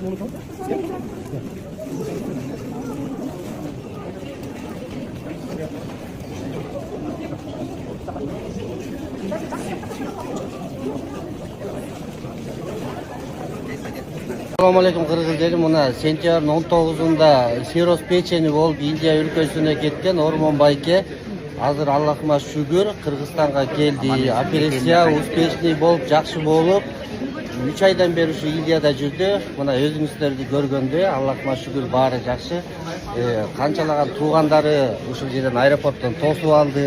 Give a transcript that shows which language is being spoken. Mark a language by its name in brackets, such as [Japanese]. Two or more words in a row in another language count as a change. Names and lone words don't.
[Arabic] السلام عليكم [Kyrgyz] Кыргыз дедим. Мына сентябрдын 19унда Firoz Pecheni болып Индия өлкөсүнө кеткен Ормон Байке азыр Аллахыма шүгүр Кыргызстанга келди. Операция успешный болуп, жакшы болуп, 3 айдан бери ушу Индияда жүрдү. Мына өзүңүздөрдү көргөндө Аллахыма шүгүр баары жакшы. Канчалаган туугандары ушул жерден аэропорттон тосуп алды.